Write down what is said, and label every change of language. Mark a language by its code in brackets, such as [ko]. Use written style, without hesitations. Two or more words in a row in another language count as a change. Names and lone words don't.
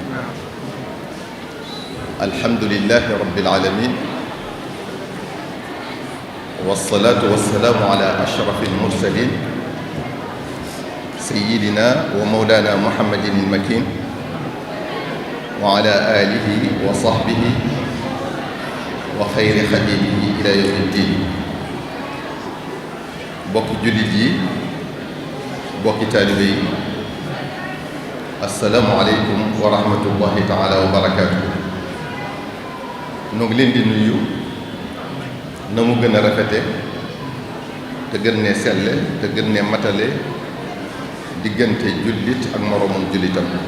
[ar] الحمد لله رب العالمين، والصلاة والسلام على أشرف المرسلين سيدنا ومولانا محمد المكين وعلى آله وصحبه وخير خديمه إلى يوم الدين. [wo] bokki jullit yi, bokki taalibe yi, [ar] السلام عليكم ورحمة الله تعالى وبركاته. [wo] nu ngi leen di nuyu na mu gën a rafete te gën ne selle te gën ne matale diggante jullit ak moroomam jullitam.